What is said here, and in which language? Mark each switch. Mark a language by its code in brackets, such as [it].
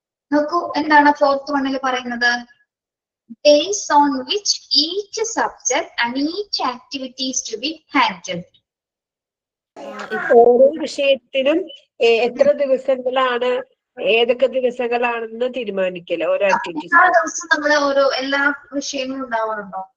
[ml] നോക്കൂ എന്താണ് 4th വണ്ണിൽ പറയുന്നത്? [en] Days on which each subject and each activities to be handled. [ml] ഓരോ വിഷയത്തിനും എത്ര ദിവസങ്ങളാണ്, ഏതൊക്കെ ദിവസങ്ങളാണെന്ന് തീരുമാനിക്കല്ലോ ഓരോ ആക്ടിവിറ്റീസ്. ആ ദിവസം നമ്മള് ഓരോ എല്ലാ വിഷയങ്ങളും ഉണ്ടാവാറുണ്ടോ?